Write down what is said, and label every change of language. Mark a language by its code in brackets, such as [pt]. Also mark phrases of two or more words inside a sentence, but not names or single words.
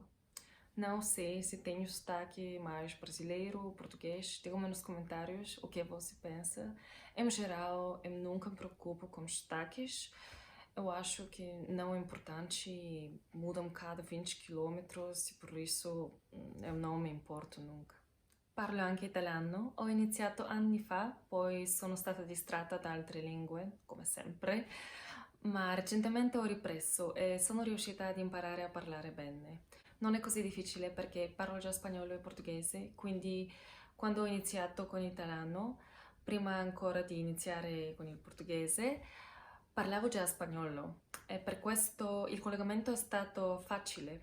[pt] Não sei se tenho sotaque mais brasileiro ou português. Digam-me nos comentários o que você pensa. Em geral, eu nunca me preocupo com sotaques. Eu acho que não é importante, mudam cada 20 quilômetros e por isso eu não me importo nunca. [it] Parlo anche italiano, ho iniziato anni fa, poi sono stata distratta da altre lingue, come sempre, ma recentemente ho ripreso e sono riuscita ad imparare a parlare bene. Non è così difficile perché parlo già spagnolo e portoghese, quindi quando ho iniziato con l'italiano, prima ancora di iniziare con il portoghese, parlavo già spagnolo e per questo il collegamento è stato facile.